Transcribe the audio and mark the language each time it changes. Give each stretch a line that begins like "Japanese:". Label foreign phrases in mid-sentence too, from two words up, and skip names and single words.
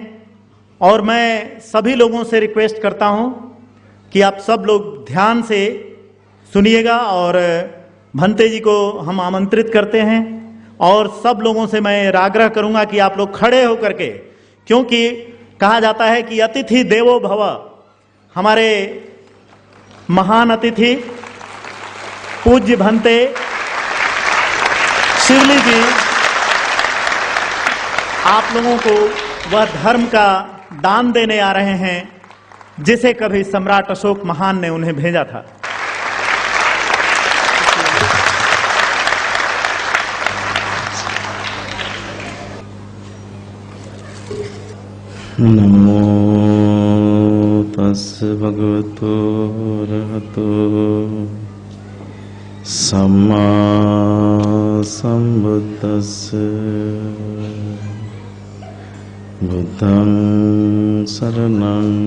Hindi: और मैं सभी लोगों से रिक्वेस्ट करता हूं कि आप सब लोग ध्यान से सुनिएगा और भंते जी को हम आमंत्रित करते हैं और सब लोगों से मैं आग्रह करूंगा कि आप लोग खड़े होकर के, क्योंकि कहा जाता है कि
Sanskrit: अतिथि देवो भव,
Hindi: हमारे महान अतिथि पूज्य भंते शिवली जी आप लोगों को वह धर्म का दान देने आ रहे हैं जिसे कभी सम्राट अशोक महान ने उन्हें भेजा था।
Pali: नमो तस् भगवतो अरहतो सम्मा संबुद्धस्य बुद्धं शरणं